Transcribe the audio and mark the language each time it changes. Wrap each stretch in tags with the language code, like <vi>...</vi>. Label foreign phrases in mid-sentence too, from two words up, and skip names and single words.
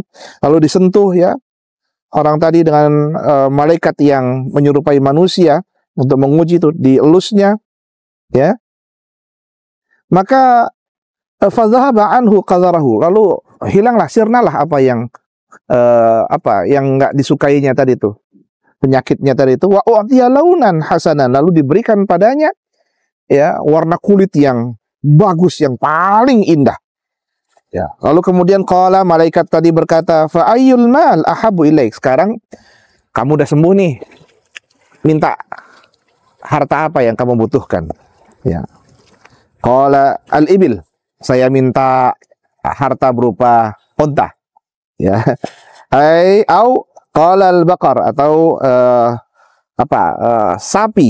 <id>Lalu disentuh, ya, orang tadi dengan malaikat yang menyerupai manusia untuk menguji itu, dielusnya, ya.</id> <ar>Maka fadhahaba anhu qadarahu.</ar> <id>Lalu hilanglah, sirnalah apa yang enggak disukainya tadi itu, penyakitnya tadi itu.</id> <ar>Wa u'tiya launan hasanan.</ar> <id>Lalu diberikan padanya, ya, warna kulit yang bagus, yang paling indah. Ya. Lalu kemudian qala, malaikat tadi berkata,</id> <ar>fa ayyul mal ahabu ilaik.</ar> <id>Sekarang kamu udah sembuh nih. Minta harta apa yang kamu butuhkan?</id> <ar>Ya. Qala al-ibil.</ar> <id>Saya minta harta berupa unta. Ya.</id> <ar>Au qala al-baqar,</ar> <id>atau sapi.</id>